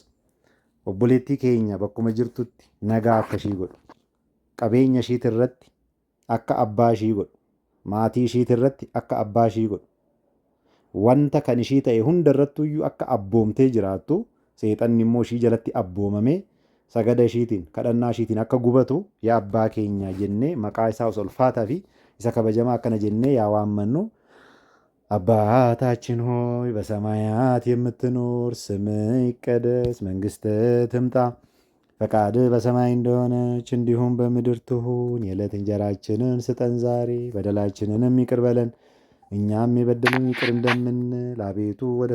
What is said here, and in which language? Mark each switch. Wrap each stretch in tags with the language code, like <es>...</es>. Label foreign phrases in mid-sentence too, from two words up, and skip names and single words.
<om>obboleettii keenya bakkuma jirtutti nagaa akka ishii godhu, qabeenya ishiit irratti akka abbaa ishii godhu, maatii ishiit irratti akka abbaa ishii godhu, wanta kan ishii ta'e hunda irrattuyyuu akka abboomtee jiraattu, seexanni immoo ishii jalatti abboomamee sagada ishiitiin kadhannaa ishiitiin akka gubatu yaa abbaa keenya jennee maqaa isaa ulfaataa fi isa kabajamaa akkana jennee yaa waammannu</om> <am>አባታችን ሆይ በሰማያት የምትኖር ስምህ ይቀደስ፣ መንግስትህ ትምጣ፣ ፈቃድህ በሰማይ እንደሆነች እንዲሁም በምድር ትሁን። የዕለት እንጀራችንን ስጠን ዛሬ፣ በደላችንንም ይቅር በለን እኛም የበደሉን ይቅር እንደምንል፣ አቤቱ ወደ</am>